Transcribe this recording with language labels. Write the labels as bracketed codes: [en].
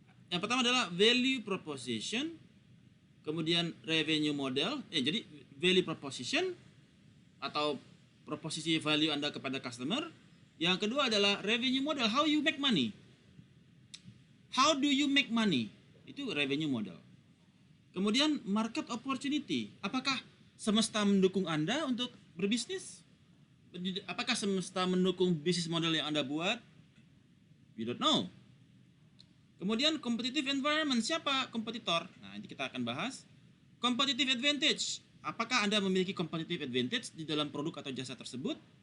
[id] Yang pertama adalah value proposition, kemudian revenue model. Jadi value proposition atau proposisi value Anda kepada customer. Yang kedua adalah revenue model, [en] how you make money. How do you make money? Itu revenue model. [id] Kemudian market opportunity. Apakah semesta mendukung Anda untuk berbisnis? Apakah semesta mendukung bisnis model yang Anda buat? [en] We don't know. [id] Kemudian competitive environment, siapa kompetitor? Nah, ini kita akan bahas. Competitive advantage, apakah Anda memiliki competitive advantage di dalam produk atau jasa tersebut?